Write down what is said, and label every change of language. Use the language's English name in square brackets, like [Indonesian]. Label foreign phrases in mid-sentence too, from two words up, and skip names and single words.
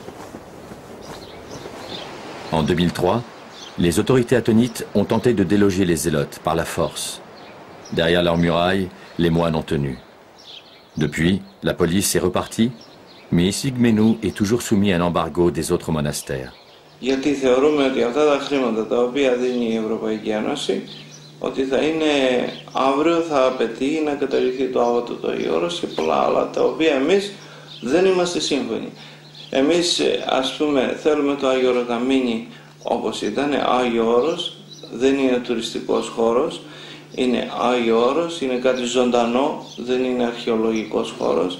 [French] En 2003, les autorités athénites ont tenté de déloger les zélotes par la force. Derrière leurs murailles, les moines ont tenu. Depuis, la police est repartie, mais Essigmenou est toujours soumis à l'embargo des autres monastères. [Greek] Γιατί θεωρούμε ότι αυτά τα χρήματα τα οποία δίνει η Ευρωπαϊκή Ένωση, ότι θα είναι αύριο θα απαιτεί να καταργηθεί το άβατο το Άγιο Όρος και πολλά άλλα, τα οποία εμείς δεν είμαστε σύμφωνοι. Εμείς, ας πούμε, θέλουμε το Άγιο Όρος να μείνει όπως ήταν, Άγιο Όρος, δεν είναι τουριστικός χώρος, είναι Άγιο Όρος, είναι κάτι ζωντανό, δεν είναι αρχαιολογικός χώρος.